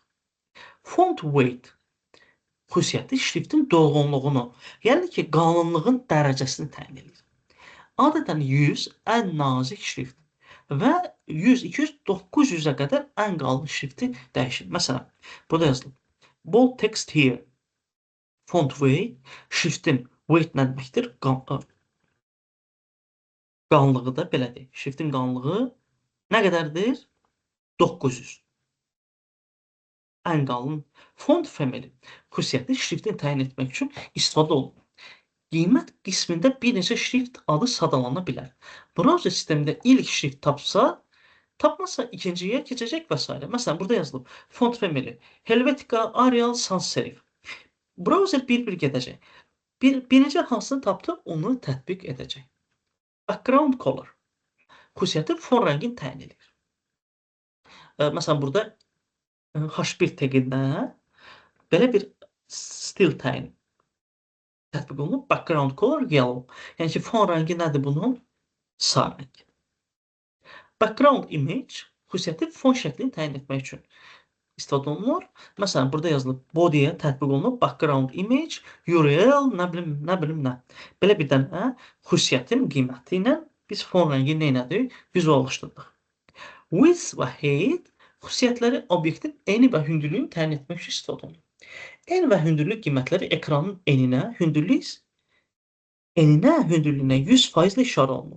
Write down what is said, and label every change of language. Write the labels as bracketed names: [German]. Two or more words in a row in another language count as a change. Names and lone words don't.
[English] Font weight [Azerbaijani] xüsusiyyəti şriftin dolğunluğunu, yəni ki, qalınlığın dərəcəsini təyin edir. Adətən 100 ən nazik şrift və 100, 200, 900-ə qədər ən qalın şrifti dəyişir. Məsələn, burada yazılıb. [English] Bold text here. Font weight, [Azerbaijani] şriftin weight nə deməkdir? Qalınlığı da belədir. Şriftin qalınlığı nə qədərdir? 900. Ən qalın [English] font family [Azerbaijani] xüsusiyyəti şriftin təyin etmək üçün istifadə olunur. Qiymət qismində bir neçə şrift adı sadalana bilər. Browser sistemində ilk şrift tapmasa ikinciyə keçəcək və s. Məsələn, burada yazılıb. [English] Font family, Helvetica, Arial, Sans serif. [Azerbaijani] Browser bir-bir gedəcək. Birinci hansını tapdı, onu tətbiq edəcək. [English] Background color [Azerbaijani] xüsusiyyəti fon rəngini təyin edir. Məsələn, burada H1 teqində belə bir stil təyin tətbiq olunub. [English] Background color yellow. [Azerbaijani] Yəni ki, fon rəngi nədir bunun? Sarı rəng. [English] Background image [Azerbaijani] xüsusiyyəti fon şəklini təyin etmək üçün istifadə olunur. Məsələn, burada yazılıb body'yə tətbiq olunub. [English] Background image, URL, [Azerbaijani] nə bilim nə. Belə bir dənə xüsusiyyətin qiyməti ilə biz fon rəngi nə elədik? Vizuallaşdırdıq. Width və height xüsusiyyətləri obyektin eni və hündürlüyünü təyin etmək üçün istifadə olunur. En və hündürlük qiymətləri ekranın eninə, hündürlüyünə 100% işarə olunur.